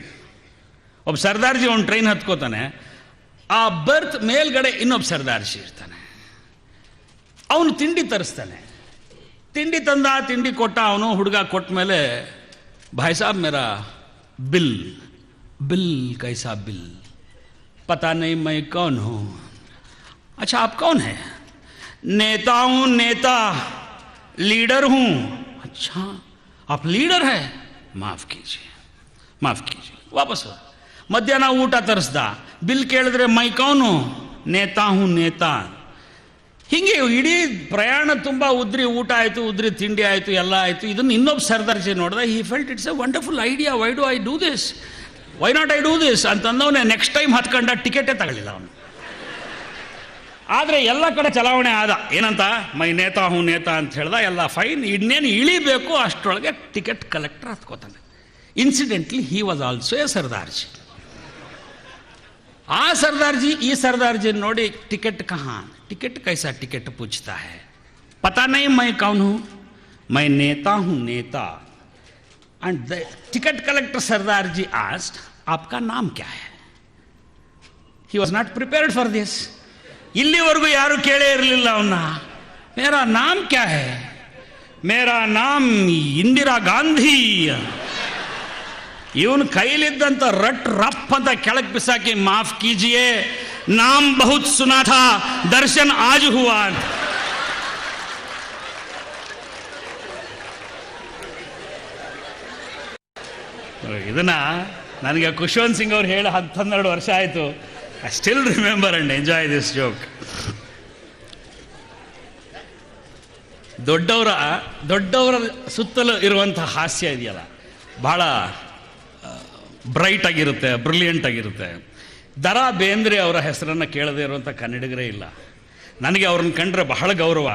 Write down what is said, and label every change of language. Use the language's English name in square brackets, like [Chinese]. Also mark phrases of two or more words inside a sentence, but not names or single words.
[Kannada] ಒಬ್ಬ ಸರ್ದಾರ್ಜಿ ಒಂದು ಟ್ರೈನ್ ಹತ್ಕೋತಾನೆ, ಆ ಬರ್ತ್ ಮೇಲ್ಗಡೆ ಇನ್ನೊಬ್ಬ ಸರ್ದಾರ್ಜಿ ಇರ್ತಾನೆ. ಅವನು ತಿಂಡಿ ತರಿಸ್ತಾನೆ, ತಿಂಡಿ ತಂದ, ತಿಂಡಿ ಕೊಟ್ಟ ಅವನು. ಹುಡುಗ ಕೊಟ್ಟ ಮೇಲೆ, [Hindi] भाई साहब मेरा बिल बिल कैसा बिल, पता नहीं मैं कौन हूँ. अच्छा आप कौन है? नेता हूँ, नेता, लीडर हूँ. अच्छा आप लीडर है, माफ़ कीजिए ವಾಪಸ್. [Kannada] ಮಧ್ಯಾಹ್ನ ಊಟ ತರಿಸ್ದ, ಬಿಲ್ ಕೇಳಿದ್ರೆ [Hindi] मैं कौन, नेता हूँ नेता. [Kannada] ಹೀಗೆ ಇಡೀ ಪ್ರಯಾಣ ತುಂಬ ಉದ್ರಿ ಊಟ ಆಯಿತು, ಉದ್ರಿ ತಿಂಡಿ ಆಯಿತು, ಎಲ್ಲ ಆಯಿತು. ಇದನ್ನು ಇನ್ನೊಬ್ಬ ಸರ್ದಾರ್ಜಿ ನೋಡಿದ. [English] he felt it's a wonderful idea, why not I do this [Kannada] ಅಂತಂದವನೇ [English] next time [Kannada] ಹತ್ಕೊಂಡ ಟಿಕೆಟೇ ತಗೊಳ್ಳಿಲ್ಲ ಅವನು. ಆದರೆ ಎಲ್ಲ ಕಡೆ ಚಲಾವಣೆ ಆದ. ಏನಂತ, [Hindi] मैं नेता हूँ नेता [Kannada] ಅಂತ ಹೇಳ್ದ, ಎಲ್ಲ ಫೈನ್. ಇನ್ನೇನು ಇಳಿಬೇಕು ಅಷ್ಟರೊಳಗೆ [English] ticket collector [Kannada] ಹತ್ಕೋತಾನೆ. [English] incidentally he was also a Sardarji. [Kannada] ಆ ಸರ್ದಾರ್ಜಿ ಈ ಸರ್ದಾರ್ಜಿ ನೋಡಿ, [Hindi] टिकट कहाँ, टिकट कैसा टिकट पूछता है, पता नहीं मैं कौन हूँ, मैं नेता हूँ नेता. [English] and the ticket collector Sardarji asked, [Hindi] आपका नाम क्या है? [English] He was not prepared for this. [Kannada] ಇಲ್ಲಿವರೆಗೂ ಯಾರು ಕೇಳೇ ಇರಲಿಲ್ಲ ಅವನ್ನ. [Hindi] मेरा नाम क्या है? मेरा नाम इंदिरा गांधी. [Kannada] ಇವನು ಕೈಲಿದ್ದಂತ ರಪ್ ಅಂತ ಕೆಳಗೆ ಬಿಸಾಕಿ, [Hindi] माफ़ कीजिए, नाम बहुत सुना था, दर्शन आज हुआ [Kannada] ಅಂತ. ಇದನ್ನ ನನಗೆ ಖುಷ್ವಂತ್ ಸಿಂಗ್ ಅವ್ರು ಹೇಳಿ 12 ವರ್ಷ ಆಯಿತು. [English] I still remember and enjoy this joke. [Kannada] ದೊಡ್ಡವರ ಸುತ್ತಲೂ ಇರುವಂಥ ಹಾಸ್ಯ ಇದೆಯಲ್ಲ, ಭಾಳ ಬ್ರೈಟ್ ಆಗಿರುತ್ತೆ, ಬ್ರಿಲಿಯಂಟ್ ಆಗಿರುತ್ತೆ. ದ.ರಾ ಬೇಂದ್ರೆ ಅವರ ಹೆಸರನ್ನು ಕೇಳದೇ ಇರುವಂಥ ಕನ್ನಡಿಗರೇ ಇಲ್ಲ. ನನಗೆ ಅವ್ರನ್ನ ಕಂಡ್ರೆ ಬಹಳ ಗೌರವ.